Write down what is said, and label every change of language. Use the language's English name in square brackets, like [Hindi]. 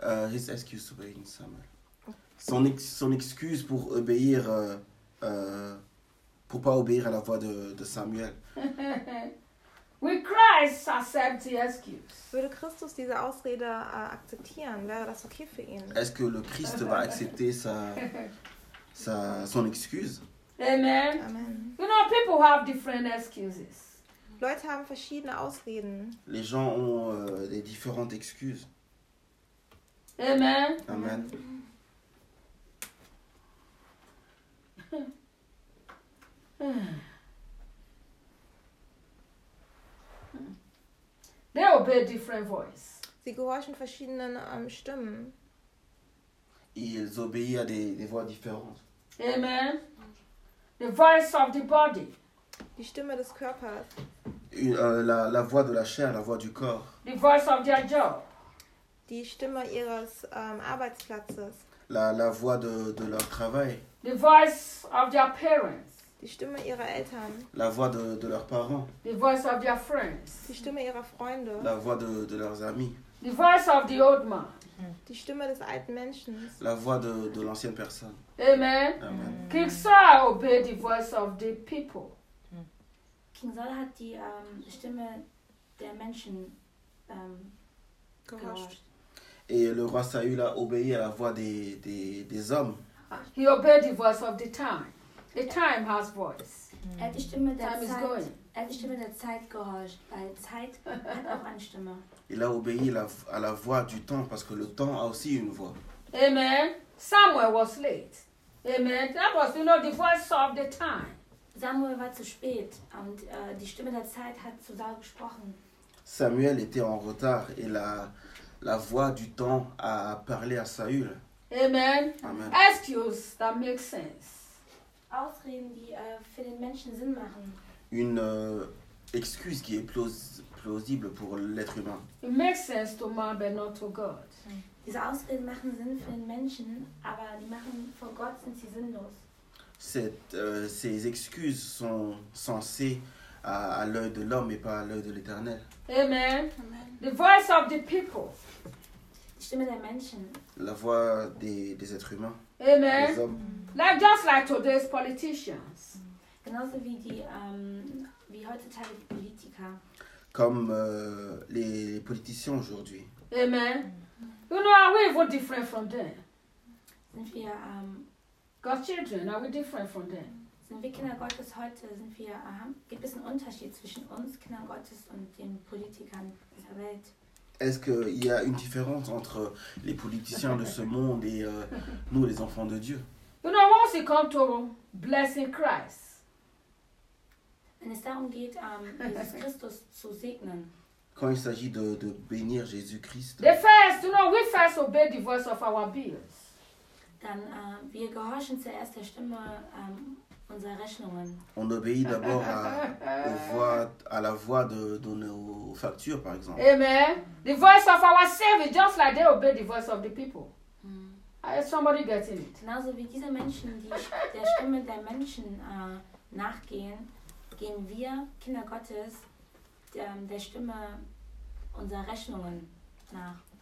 [English] His excuse to obeying Samuel. [French] Son excuse pour obéir pour pas obéir à la voix de Samuel. [English] Will Christ accept the excuse? [German] Würde Christus diese Ausrede akzeptieren? Wäre das okay für ihn? [French] Est-ce que le Christ va accepter son excuse? Amen. Amen. [English] You know, people have different excuses. [German] Leute haben verschiedene Ausreden. [French] Les gens ont des différentes excuses. Amen. Amen. [English] They obey different voice. [German] Sie gehorchen verschiedenen Stimmen. [French] Ils obéissent à des voix différentes. [English] Amen. The voice of the body. [German] Die Stimme des Körpers. [French] La voix de la chair, la voix du corps. [English] The voice of their job. [German] Die Stimme ihres Arbeitsplatzes. [French] La voix de leur travail. [English] The voice of their parents. [German] Die Stimme ihrer Eltern. [French] La voix de leurs parents. [English] The voice of their friends. [German] Die Stimme ihrer Freunde. [French] La voix de leurs amis. [English] The voice of the old man. [German] Die Stimme des alten Menschen. [French] La voix de l'ancienne personne. Amen. Amen. [English] King Saul obeyed the voice of the people. [German] King Saul hat die Stimme der Menschen gehorcht. [French] Et le roi Saül a obéi à la voix des hommes. [English] He obeyed the voice of the time. The time has voice. [German] Die Stimme der time Zeit, [English] is going. [German] Er hat die Stimme der Zeit gehorcht, weil Zeit hat auch eine Stimme. [French] Il a obéi à la voix du temps parce que le temps a aussi une voix. [English] Amen. Samuel was late. Amen. That was, you know, the voice of the time. [German] Samuel war zu spät und die Stimme der Zeit hat zu Saul gesprochen. [French] Samuel était en retard et la voix du temps a parlé à Saül. Amen. Amen. [English] Excuse that makes sense. [German] Ausreden, die für den Menschen Sinn machen. [French] Une excuse qui est plausible pour l'être humain. [English] It makes sense to man, but not to God. [German] Diese Ausreden machen Sinn für den Menschen, aber die machen vor Gott sind sie sinnlos. [French] Ces excuses sont censées à l'œil de l'homme et pas à l'œil de l'Éternel. Amen. Amen. [English] The voice of the people. [German] Die Stimme der Menschen. [French] La voix des êtres humains. Amen. [English] Like just like today's politicians. [German] Genauso wie die wie heutzutage die Politiker. [French] Comme les politiciens aujourd'hui. Amen. [English] You know, are we even different from them? [German] Sind wir [English] God's children, are we different from them? [German] Sind wir Kinder Gottes heute? Sind wir gibt es einen Unterschied zwischen uns Kindern Gottes und den Politikern dieser Welt? [French] Est-ce qu'il y a une différence entre les politiciens de ce monde et nous, les enfants de Dieu? [English] You know, once you come to blessing Christ. [German] Wenn es darum geht, Jesus Christus zu segnen. [French] Quand il s'agit de bénir Jésus-Christ. [English] The first, you know, we first obey the voice of our bills. [German] Dann wir gehorchen zuerst der Stimme unserer Rechnungen. [French] On obéit d'abord à la voix de nos factures, par exemple. Amen. [English] The voice of our Savior, just like they obey the voice of the people. Is somebody getting it? [German] Genauso wie diese Menschen, die der Stimme der Menschen nachgehen, gehen wir, Kinder Gottes, der Stimme unserer Rechnungen nach.